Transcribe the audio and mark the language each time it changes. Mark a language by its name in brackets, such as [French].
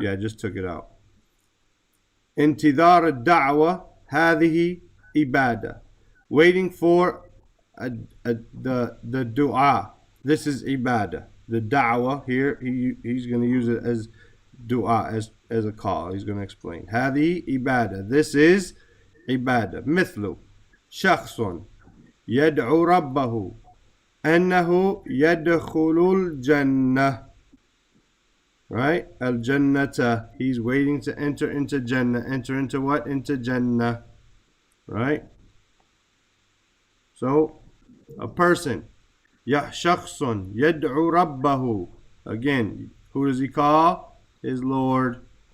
[English] Yeah, I just took it out. [Arabic] Intidar ad-da'wa, hadihi ibadah. [English] Waiting for the dua. This is ibadah. The da'wah here, he's going to use it as dua, as a call. He's going to explain. [Arabic] Hadi ibadah. [English] This is ibadah. [Arabic] مثل شخص يدعو ربه أنه يدخل الجنة. [English] Right? Al-Jannata. He's waiting to enter into Jannah. Enter into what? Into Jannah. Right? So, a person. [Arabic] شخص يدعو ربه. [English] Again, who does he call? His Lord.